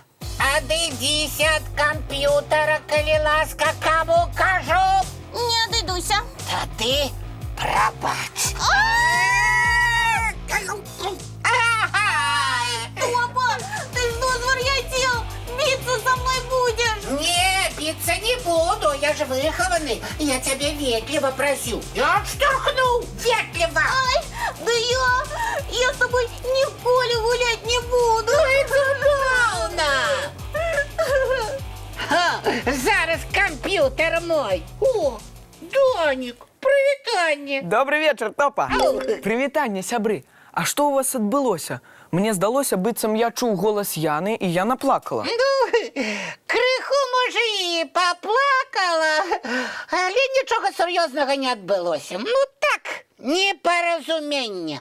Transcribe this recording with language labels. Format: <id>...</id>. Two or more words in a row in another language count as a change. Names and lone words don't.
<be>Адыдзіся ад камп'ютара, калі ласка, каму кажу. Не адыдуся. Тады прабач.</be> <ru>Топа, ты что звар'яцеў? Біцца со мной будешь? Не, биться не буду, я же выхованный. Я тебя ветливо просил. Я штурхнул ветливо. Ай, да я с тобой ніколі гулять не буду.</ru> <be>Зараз компьютер мой.</be> <uk>О, Даник, привітання.</uk> <ru>Добрый вечер,</ru> <be>Топа. Привітання, сябры. А што у вас адбылося? Мне здалося, быццам я чуў голас Яны, і я наплакала. Ну, крыху, можа, і поплакала, але нічога сур'ёзнага не адбылося. Ну так, непаразуменне.</be>